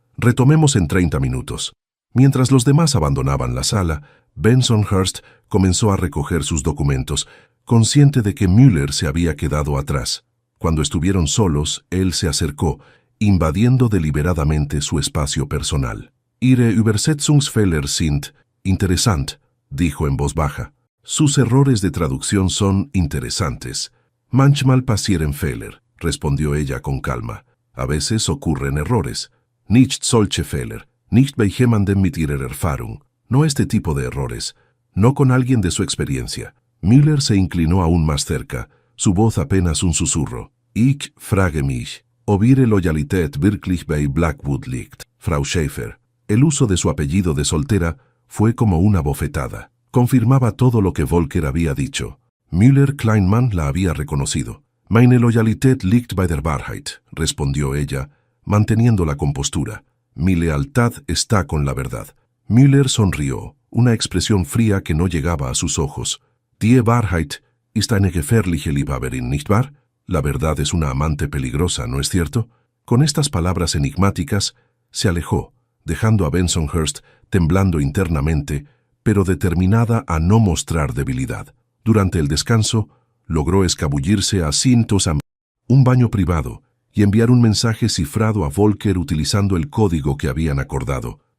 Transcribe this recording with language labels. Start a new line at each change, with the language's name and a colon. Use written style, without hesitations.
Spanish: Retomemos en 30 minutos. Mientras los demás abandonaban la sala, Bensonhurst comenzó a recoger sus documentos, consciente de que Müller se había quedado atrás. Cuando estuvieron solos, él se acercó, invadiendo deliberadamente su espacio personal.
German: Ihre Übersetzungsfehler sind interessant,
Spanish: dijo en voz baja. Sus errores de traducción son interesantes.
German: Manchmal passieren Fehler,
Spanish: respondió ella con calma. A veces ocurren errores.
German: Nicht solche Fehler, nicht bei jemandem mit ihrer Erfahrung.
Spanish: No este tipo de errores, no con alguien de su experiencia. Müller se inclinó aún más cerca, su voz apenas un susurro.
German: Ich frage mich, ob ihre Loyalität wirklich bei Blackwood liegt, Frau Schäfer.
Spanish: El uso de su apellido de soltera fue como una bofetada. Confirmaba todo lo que Volker había dicho. Müller Kleinmann la había reconocido.
German: Meine Loyalität liegt bei der Wahrheit,
Spanish: respondió ella, manteniendo la compostura. Mi lealtad está con la verdad. Müller sonrió, una expresión fría que no llegaba a sus ojos.
German: Die Wahrheit ist eine gefährliche Liebhaberin, nicht wahr?
Spanish: La verdad es una amante peligrosa, ¿no es cierto? Con estas palabras enigmáticas, se alejó, dejando a Bensonhurst temblando internamente, pero determinada a no mostrar debilidad. Durante el descanso, logró escabullirse a Sintos, un baño privado, y enviar un mensaje cifrado a Volker utilizando el código que habían acordado.